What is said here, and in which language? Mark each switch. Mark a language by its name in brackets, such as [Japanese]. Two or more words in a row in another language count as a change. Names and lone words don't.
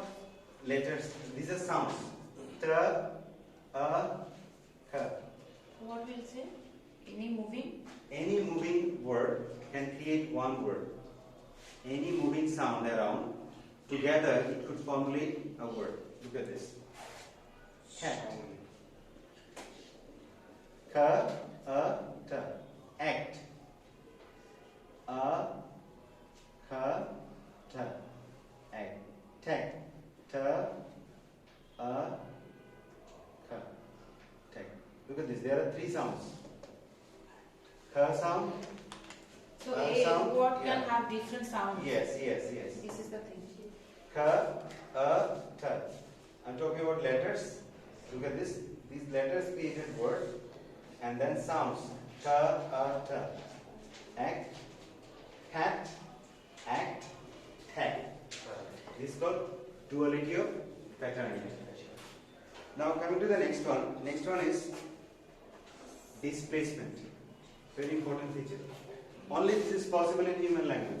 [English] Letters. These are sounds. Tra, a, ka. What will say? Any moving? Any moving word can create one word. Any moving sound around, together it could formulate a word. Look at this. Cat. Ka, a, ta. Act. A, ka, ta. Act. Tech. Ta, a, ka. Tech. Look at this. There are three sounds. Ka sound. So a sound, word yeah. can have different sounds. Yes. This is the thing. Ka, a, ta. I'm talking about letters. Look at this. These letters created word and then sounds. Ka, a, ta. Act, cat, act, tag. This is called duality of patterning. Now coming to the next one. Next one is displacement. Very important feature. Only this is possible in human language.